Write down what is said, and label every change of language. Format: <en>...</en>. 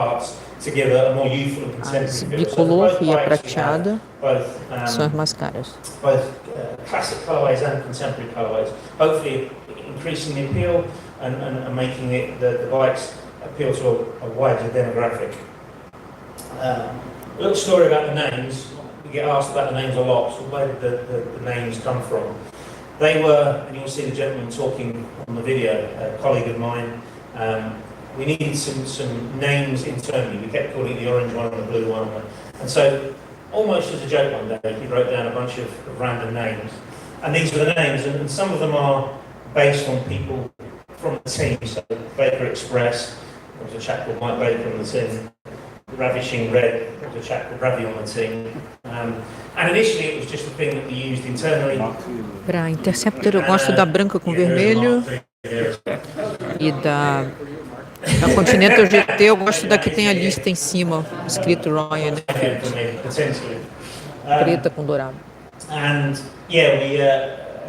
<pt>As bicolor e a prateada são as mais caras.</pt> <en>Both classic colorways and contemporary colorways, hopefully increasing the appeal and making the bikes appeal to a wider demographic. A little story about the names. We get asked about the names a lot, so where did the names come from? They were, and you'll see the gentleman talking on the video, a colleague of mine. We needed some names internally. We kept calling it the orange one and the blue one. And so, almost as a joke one day, he wrote down a bunch of random names. And these were the names, and some of them are based on people from the team. So, Baker Express, there was a chap called Mike Baker on the team. Ravishing Red, there was a chap called Ravi on the team. And initially it was just a thing that we used internally.</en> <pt>Para Interceptor eu gosto da branca com vermelho e da Continental GT eu gosto da que tem a lista em cima, escrito Royal Enfield, preta com dourado.</pt> <en>And yeah,</en>